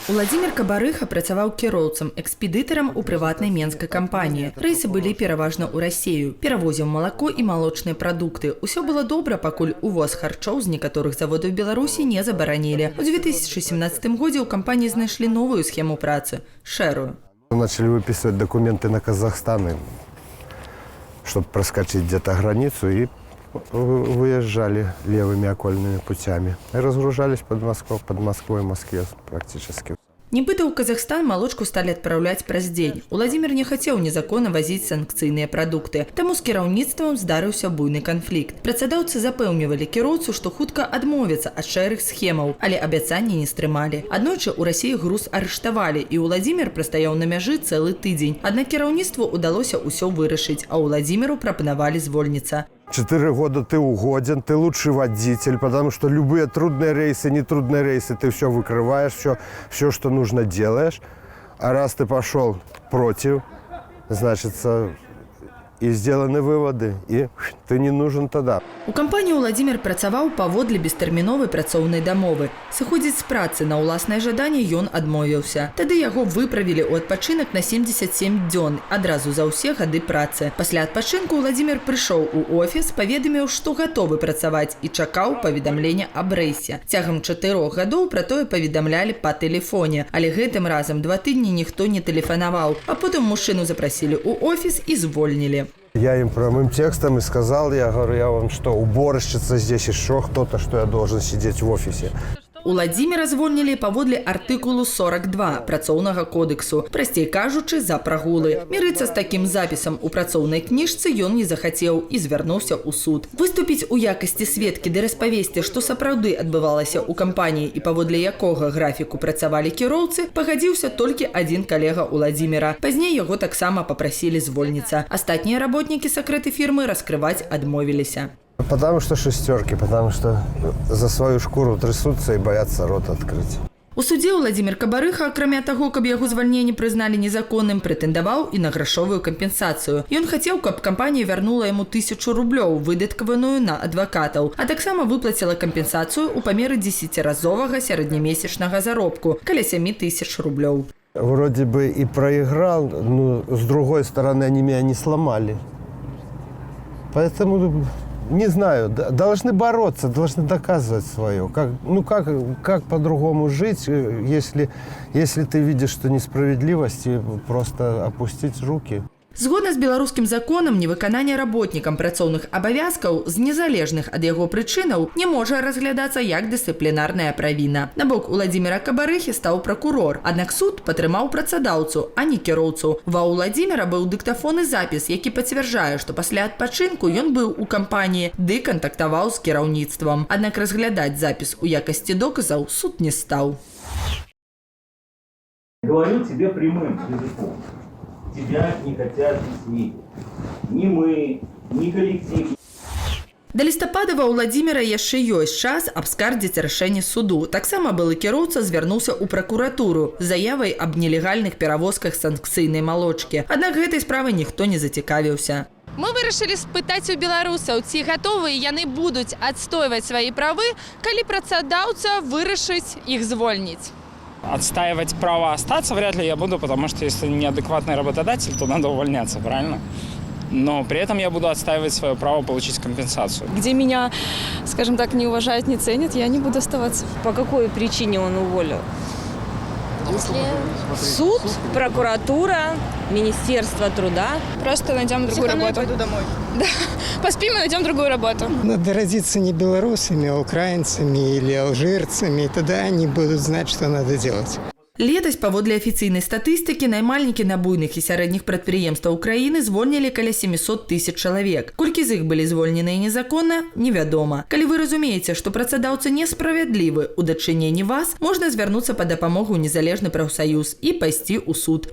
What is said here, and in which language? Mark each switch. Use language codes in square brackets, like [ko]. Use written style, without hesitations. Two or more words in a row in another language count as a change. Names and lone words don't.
[be] Уладзімір Кабарыха працаваў кіроўцам, экспедытарам у прыватнай менскай кампаніі. Рэйсы былі пераважна ў Расею. Перавозіў малако і малочныя прадукты. Усё было добра, пакуль увоз харчоў з некаторых заводаў Беларусі не забаранілі. У 2017 годзе ў кампаніі знайшлі новую схему працы – шэрую. [ru] Начали выписывать документы на Казахстан, чтобы проскочить где-то границу, и выезжали левыми окольными путями. И разгружались под Москвой, в Москве практически. [be] Нібыта ў Казахстан малочку сталі адпраўляць праз дзень. Уладзімір не хацеў незаконна вазіць санкцыйныя прадукты. Таму з кіраўніцтвам здарыўся буйны канфлікт. Працадаўцы запэўнівалі кіроўцу, што хутка адмовяцца ад шэрых схемаў, але абяцанні не стрымалі. Аднойчы ў Расіі груз арыштавалі, і Уладзімір прастаяў на мяжы цэлы тыдзень. Аднак кіраўніцтву ўдалося ўсё вырашыць, а Уладзіміру прапанавалі звольніцца. [ru] 4 года ты угоден, ты лучший водитель, потому что любые трудные рейсы, нетрудные рейсы, ты все выкрываешь, все, что нужно, делаешь. А раз ты пошел против, значит, и сделаны выводы, и ты не нужен тогда. [be] У кампаніі Уладзімір працаваў паводле бестэрміновай працоўнай дамовы. Сыходзіць з працы на ўласнае жаданне ён адмовіўся. Тады яго выправілі ў адпачынак на 77 дзён, адразу за ўсе гады працы. Пасля адпачынку Уладзімір прыйшоў у офіс, паведаміў, што гатовы працаваць і чакаў паведамлення аб рэйсе. Цягам 4 гадоў пра тое паведамлялі па тэлефоне, але гэтым разам 2 тыдні ніхто не тэлефанаваў, а потым мужчыну запрасілі ў офіс і звольнілі. [ru] Я им прямым текстом и сказал, я говорю, я вам что, уборщица здесь еще кто-то, что я должен сидеть в офисе. [be] Уладзіміра звольнілі паводле артыкулу 42 працоўнага кодексу, прасцей кажучы, за прагулы. Мірыцца з такім запісам у працоўнай кніжцы ён не захацеў і звярнуўся ў суд. Выступіць у якасці сведкі ды распавесці, што сапраўды адбывалася ў кампаніі і паводле якога графіку працавалі кіроўцы, пагадзіўся толькі адзін калега Уладзіміра. Пазней яго таксама папрасілі звольніцца. Астатнія работнікі сакрэты фірмы раскрываць адмовіліся. [ru] Потому что шестерки, потому что за свою шкуру трясутся и боятся рот открыть. [be] У судзе Уладзімір Кабарыха, акрамя таго, каб яго звальненне прызналі незаконным, прэтэндаваў і на грашовую кампенсацыю. Ён хацеў, каб кампанія вярнула яму 1000 рублёў, выдаткаваную на адвакатаў, а таксама выплаціла кампенсацыю ў памеры 10-разовага сярэднямесячнага заробку, каля 7000 рублёў. [ru] Вроде бы и проиграл, но с другой стороны они меня не сломали. Поэтому... Не знаю, должны бороться, должны доказывать свое. Как по-другому жить, если ты видишь, что несправедливость, и просто опустить руки? [be] Згодна з беларускім законам, невыкананне работнікам працоўных абавязкаў з незалежных ад яго прычынаў не можа разглядацца як дысцыплінарная правіна. На бок Уладзіміра Кабарыхі стаў пракурор, аднак суд падтрымаў працадаўцу, а не кіроўцу. Ва Уладзіміра быў дыктафонны запіс, які пацвярджае, што пасля адпачынку ён быў у кампаніі ды кантактаваў з кіраўніцтвам. Аднак разглядаць запіс у якасці доказаў суд не стаў. [ru] Говорю тебе прямым языком. Тебя не хотят здесь ни мы, ни коллектив. [be] Да лістапада ва Уладзіміра яшчэ ёсць час абскардзіць рашэнне суду. Таксама былы кіроўца звярнуўся ў пракуратуру з заявай аб нелегальных перавозках санкцыйнай малочкі. Аднак гэтай справай ніхто не зацікавіўся. Мы вырашылі спытаць у беларусаў, ці гатовыя яны будуць адстойваць свае правы, калі працадаўца вырашыць іх звольніць. [ru] Отстаивать право остаться вряд ли я буду, потому что если неадекватный работодатель, то надо увольняться, правильно? Но при этом я буду отстаивать свое право получить компенсацию. Где меня, скажем так, не уважают, не ценят, я не буду оставаться. По какой причине он уволил? Если... Суд, прокуратура, Министерство труда. Просто найдем другую работу. Пойду домой. Да. Поспим и найдем другую работу. Надо родиться не белорусами, а украинцами или алжирцами, и тогда они будут знать, что надо делать. [be] Летась, паводле афіцыйнай статыстыкі, наймальнікі на буйных і сярэдніх прадпрыемстваў краіны звольнілі каля 700 000 чалавек. Колькі з іх былі звольненыя незаконна, невядома. Калі вы разумееце, што працадаўца несправядлівы ў дачыненні вас, можна звярнуцца па дапамогу ў незалежны прафсаюз і пайсці ў суд.